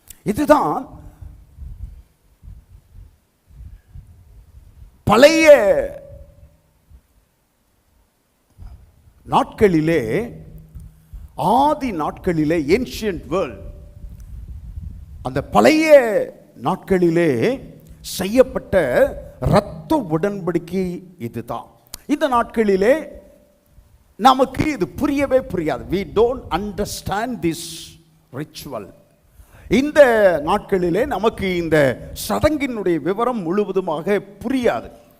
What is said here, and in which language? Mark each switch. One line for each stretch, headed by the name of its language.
Tamil: இதுதான் பழைய நாட்களிலே, ஆதி நாட்களிலே,
English: ancient world,
Tamil: அந்த பழைய நாட்களிலே செய்யப்பட்ட இரத்த உடன்படிக்கை இதுதான். இந்த நாட்களிலே நமக்கு இது புரியவே புரியாது.
English: we don't understand this ritual.
Tamil: இந்த நாட்களிலே நமக்கு இந்த சடங்கினுடைய விவரம் முழுவதுமாக புரியாது.